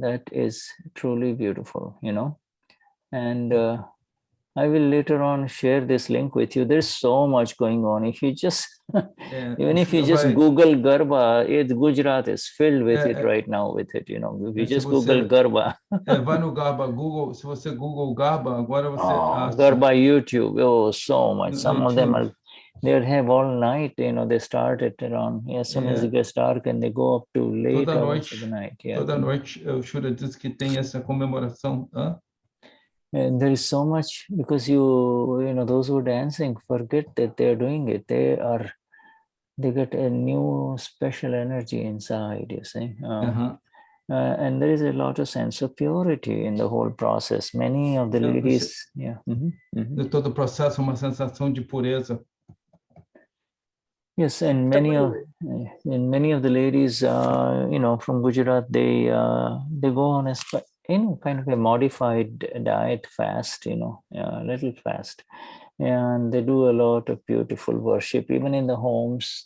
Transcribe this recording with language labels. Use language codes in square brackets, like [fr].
[en] That is truly beautiful, you know. And I will later on share this link with you. There's so much going on. If you just, even if you just Google Garba, Gujarat is filled with it right now with it, you know. If you just Google Garba. [pt] Vai no Garba, Google, se você Google Garba, agora você... [en] Garba YouTube, so much. Some of them are, they have all night, you know, they start at around, as soon as it gets dark, and they go up to late hours of the night. [pt] Toda noite, o Shuddha diz que tem essa comemoração. [en] And there is so much, because you know, those who are dancing forget that they're doing it. They get a new special energy inside, you see. And there is a lot of sense of purity in the whole process. Many of the ladies, [pt] De todo o processo, uma sensação de pureza. [en] Yes, and many of the ladies, you know, from Gujarat, they go on a kind of a modified diet fast, you know, a little fast, and they do a lot of beautiful worship, even in the homes.